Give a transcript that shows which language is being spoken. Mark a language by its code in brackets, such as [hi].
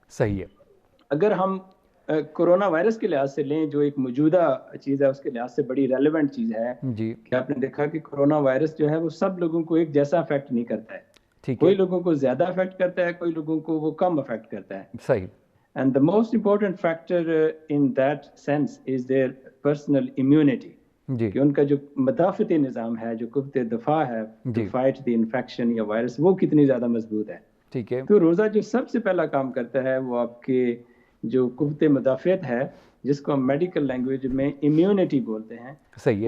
[hi] सही है। अगर हम कोरोना वायरस के लिहाज से लें, जो एक मौजूदा चीज़ है उसके लिहाज से बड़ी रेलेवेंट चीज़ है जी। कि आपने देखा कि कोरोना वायरस जो है वो सब लोगों को एक जैसा अफेक्ट नहीं करता है। कोई लोगों को ज़्यादा अफेक्ट करता है, कोई लोगों को वो कम अफेक्ट करता है। सही। [en] And the most important factor in that sense is their personal immunity. [hi] कि उनका जो मदाफ़ती निज़ाम है, जो कुव्वत दफ़ा है [en] to fight the infection [hi] या वायरस, वो कितनी ज़्यादा मजबूत है। ठीक है। तो रोज़ा जो सबसे पहला काम करता है वो आपके जो कुव्वत मदाफ़त है, जिसको हम मेडिकल लैंग्वेज में इम्यूनिटी बोलते हैं, सही है,